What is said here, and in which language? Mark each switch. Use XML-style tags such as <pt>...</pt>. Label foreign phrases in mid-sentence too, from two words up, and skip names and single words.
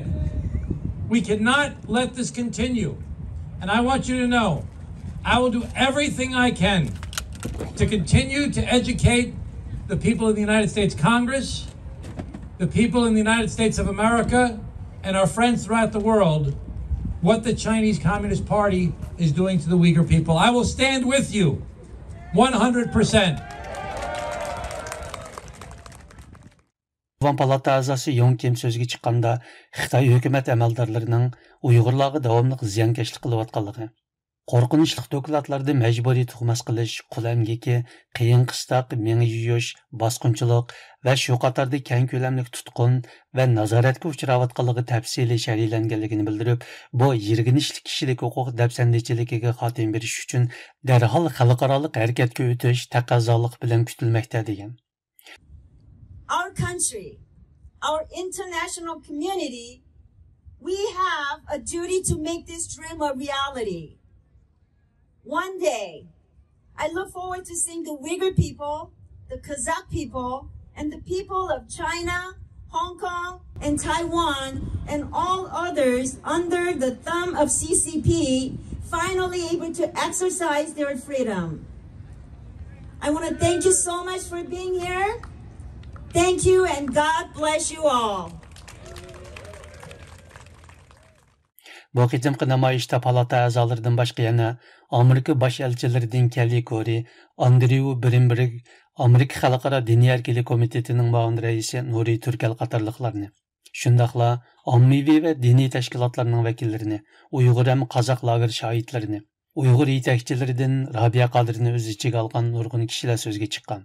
<en>We cannot let this continue. And I want you to know, I will do everything I can to continue to educate the people of the United States Congress, the people in the United States of America, and our friends throughout the world, what the Chinese Communist Party is doing to the Uyghur people. I will stand with you 100%.</en> <uz>Avam palata a'zosi Yung Kim so'zga chiqqanda Xitoy hukumat amaldorlarining Uyg'urlarga davomli ziyonkashlik qilayotganligi, qo'rqinchli dokladlarda majburiy tuhmat qilish, qul emgaki, qiyin qistoq, mengi yuyish, bosqinchilik va shu qatorda keng ko'lamli tutqun va nazoratga uchrayotganligi tafsiliy sharhlanganligini bildirib, bu yirginishli kishilik huquq dafsandichiligiga xotim berish uchun darhol xalqaro harakatga o'tish taqozolik bilan kutilmoqda degan.</uz> <en>Our country, our international community, we have a duty to make this dream a reality. One day, I look forward to seeing the Uyghur people, the Kazakh people, and the people of China, Hong Kong, and Taiwan, and all others under the thumb of CCP finally able to exercise their freedom. I want to thank you so much for being here. Thank you and God bless you all.</en> <uz>Bu qitimqi namoyishda palata a'zolaridan boshqa yana Amerika bosh elchilaridan Kelly Kori, Andrew Brimberg, Amerika Xalqaro diniy erkinlik komitetining muavin raisi Nuri Turkal qatorliqlarni, shundaqla ommaviy va diniy tashkilotlarning vakillarini, Uyg'ur ham Qozoq lager shohidlarini, Uyg'ur yetakchilaridan Rabia Qodirni o'z ichiga olgan nurg'un kishilar so'zga chiqqan.</uz>